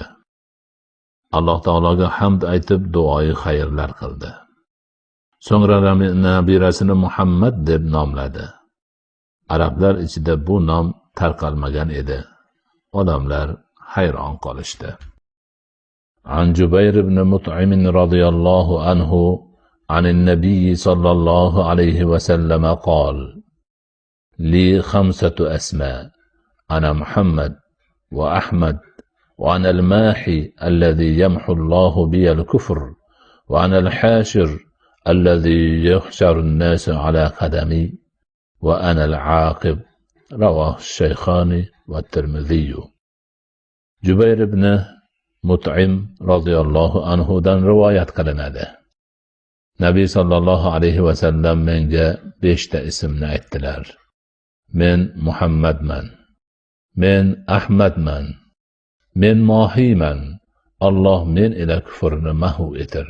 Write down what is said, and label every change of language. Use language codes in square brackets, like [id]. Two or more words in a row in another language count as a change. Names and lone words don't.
[uz] Alloh taologa hamd aytib duoyi xayrlar qildi. So'ngra nabirasini Muhammad deb nomladi. Arablar ichida bu nom tarqalmagan edi. Odamlar hayron qolishdi. [ar] عن جبير بن مطعم رضي الله عنه عن النبي صلى الله عليه وسلم قال: لي 5 أسماء، أنا محمد وأحمد، وأنا الماحي الذي يمحو الله بي الكفر، وأنا الحاشر الذي يحشر الناس على قدمي، وأنا العاقب. رواه الشيخان والترمذي. [uz] Jubayr ibn Mut'im [ar] رضي الله عنه [uz] dan rivoyat qilinadi. Nabiy [ar] صلى الله عليه وسلم [uz] menga 5 ta ismni aytdilar. Men Muhammadman, men Ahmadman, men Mohiyman, Alloh men ila kufrni mahv etir.